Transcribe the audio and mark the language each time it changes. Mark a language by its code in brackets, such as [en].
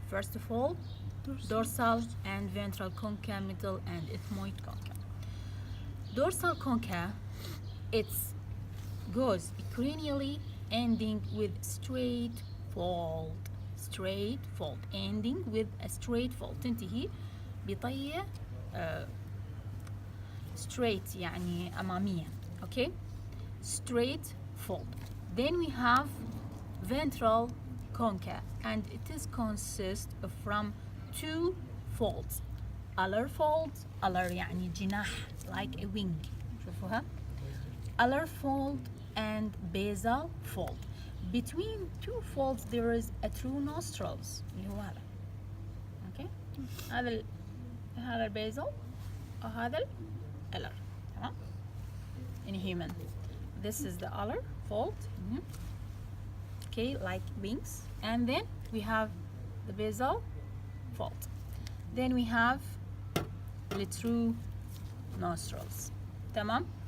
[en] First of all, dorsal and ventral concha, middle and ethmoid concha. Dorsal concha, it goes cranially, ending with straight fold. Straight fold, ending with a straight fold. [ar] تنتهي بطية straight يعني أمامية. [en] Okay, straight fold. Then we have ventral concha, and it is consist from two folds. Alar fold, alar [ar] يعني جناح, [en] like a wing. [ar] شوفوها. [en] Alar fold and basal fold. between two folds there is a true nostrils [ar] اللي هو هذا. اوكي هذا البيزل وهذا الالر. تمام. [en] in human this is the other fold. Okay, like wings, and then we have the basal fold. Then we have the true nostrils. [ar] تمام.